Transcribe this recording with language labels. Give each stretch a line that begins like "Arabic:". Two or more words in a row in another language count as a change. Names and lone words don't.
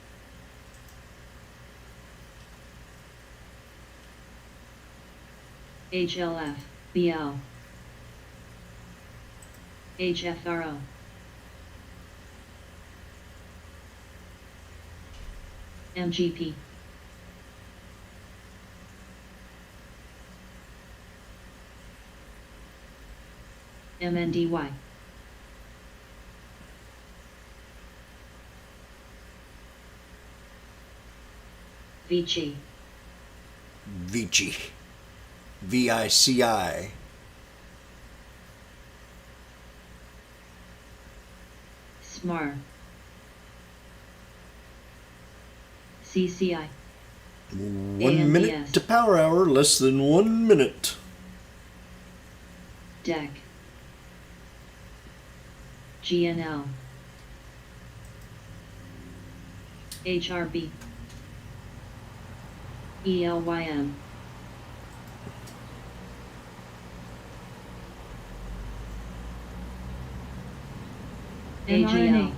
English: HLF, BL, HFRO. MGP. MNDY. Vici. Vici. VICI. SMAR. CCI. 1 minute to power hour, less than 1 minute. DEC. GNL. HRB. ELYM. AGL.